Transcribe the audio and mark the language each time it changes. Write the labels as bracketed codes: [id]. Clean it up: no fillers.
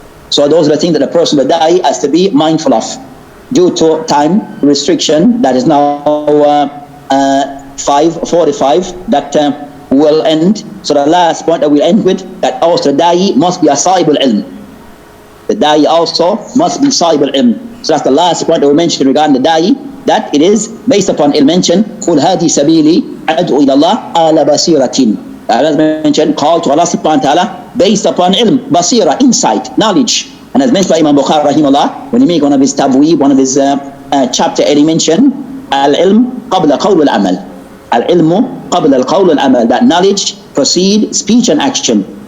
[en] So those are the things that the person, the da'i, has to be mindful of. Due to time restriction, that is now 5:45, that will end. So the last point that we'll end with, that also the da'i must be a sahibul ilm. The da'i also must be sahibul ilm. So that's the last point that we mentioned regarding the da'i, that it is based upon ilm. Mentioned [ar] قُلْ هَذِي سَبِيلِي أَدْعُو إِلَى اللَّهِ عَلَى بَصِيرَةٍ. [en] As mentioned, call to Allah subhanahu wa ta'ala based upon ilm, basira, insight, knowledge. And as mentioned by Imam Bukhari rahimahullah, when he made one of his tabweeb, one of his chapter, and he mentioned al-ilm qabla qawl al-amal. Al-ilmu qabla al-qawl al-amal, that knowledge precede speech and action.